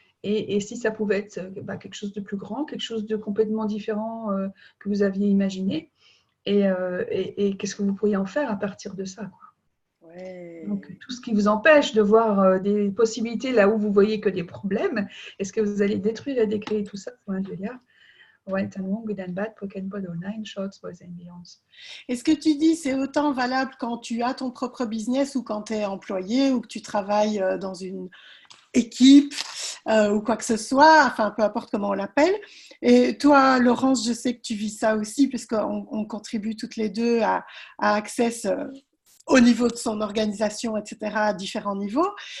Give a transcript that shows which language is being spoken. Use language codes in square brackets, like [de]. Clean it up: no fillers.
[fr] Et si ça pouvait être quelque chose de plus grand, quelque chose de complètement différent que vous aviez imaginé, et qu'est-ce que vous pourriez en faire à partir de ça, quoi. Ouais. Donc, tout ce qui vous empêche de voir des possibilités là où vous voyez que des problèmes, est-ce que vous allez détruire et décréer tout ça, Julia? [en] Right and wrong, good and bad, broken bad, all nine shorts, boys and beyonds. [fr] Et ce que tu dis, c'est autant valable quand tu as ton propre business ou quand tu es employé ou que tu travailles dans une équipe ou quoi que ce soit, enfin peu importe comment on l'appelle. Et toi, Laurence, je sais que tu vis ça aussi puisqu'on contribue toutes les deux à Access au niveau de son organisation, etc., à différents niveaux.